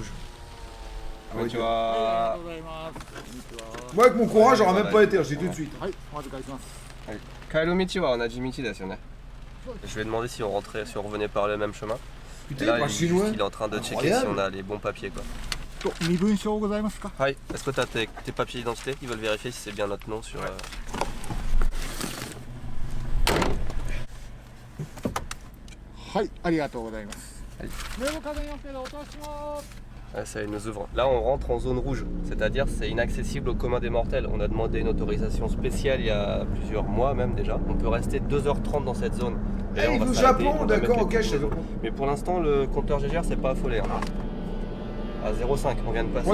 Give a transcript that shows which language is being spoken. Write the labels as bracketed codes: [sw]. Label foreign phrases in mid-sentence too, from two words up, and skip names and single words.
[fr] Ah ouais, Tu vois. Moi, avec mon courage, j'aurais même pas été, je dis tout de suite. [ja] 帰り道は同じ道ですよね. [fr] Je lui ai demandé si on rentrait, si on revenait par le même chemin. Et Putain, là, il parle chinois. il est en train de checker Incroyable. si on a les bons papiers, quoi. [ja] 身分証ございますか？ [fr] Hi, est-ce que t'as tes papiers d'identité? Ils veulent vérifier si c'est bien notre nom sur. [ja] はい、ありがとうございます。はい。名簿確認 OK でお通します。 [fr] Ouais, ça, il nous ouvre. Là, on rentre en zone rouge, c'est-à-dire c'est inaccessible au commun des mortels. On a demandé une autorisation spéciale il y a plusieurs mois même déjà. On peut rester 2h30 dans cette zone. Et là, Eh, on il va veut s'arrêter, Japon, on va d'accord, mettre ok, les je savais combinaisons. Mais pour l'instant, le compteur GGR c'est pas affolé. Hein. À 0,5, on vient de passer.